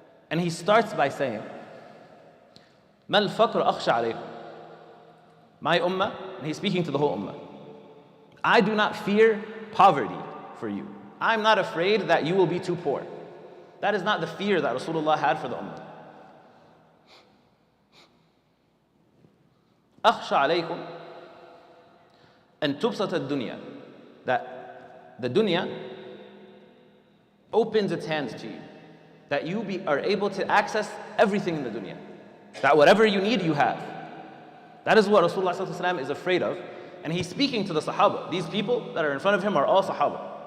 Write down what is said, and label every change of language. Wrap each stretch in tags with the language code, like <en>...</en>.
<en>And he starts by saying,</en> <ar>مَا الْفَقْرُ أَخْشَى عَلَيْكُمْ.</ar> <en>My ummah, and he's speaking to the whole ummah, I do not fear poverty for you. I'm not afraid that you will be too poor. That is not the fear that Rasulullah had for the ummah.</en> <ar>أَخْشَى عَلَيْكُمْ أَن تُبْسَطَ الدُّنْيا.</ar> <en>That the dunya opens its hands to you. That you are able to access everything in the dunya. That whatever you need, you have. That is what Rasulullah ﷺ is afraid of. And he's speaking to the Sahaba. These people that are in front of him are all Sahaba.</en>